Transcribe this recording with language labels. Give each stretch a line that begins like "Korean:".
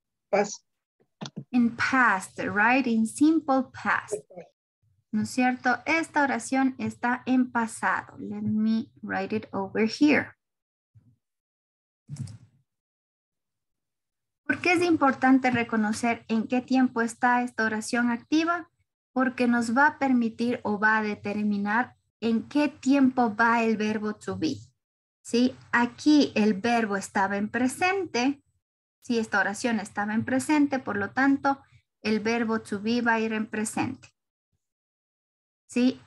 English: Past. In past, right? In simple past.
Spanish: ¿No es cierto? Esta oración está en pasado.
English: Let me write it over here.
Spanish: ¿Por qué es importante reconocer en qué tiempo está esta oración activa? Porque nos va a permitir o va a determinar en qué tiempo va el verbo to be. ¿Sí? Aquí el verbo estaba en presente. Sí, esta oración estaba en presente, por lo tanto, el verbo to be va a ir en presente. ¿Sí?